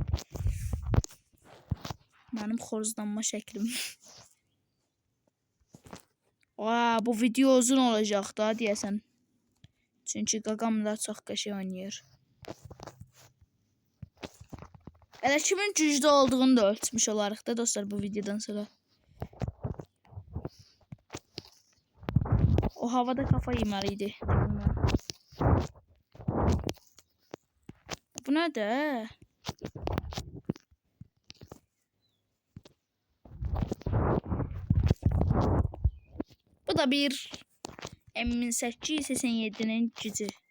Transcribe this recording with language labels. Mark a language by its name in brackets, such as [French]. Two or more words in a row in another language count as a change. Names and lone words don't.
[Azerbaijani] Mənim xoruzlanma şəklim. Bu video uzun olacaq da deyəsən. Çünki qaqam da çox qəşəng oynayır. Elə kimin güclü olduğunu da ölçmüş olarıq da dostlar bu videodan sonra. [Turkish] O havada kafa yemeliydi. Bu ne de? [Azerbaijani] Bu da bir M1887'nin gücü.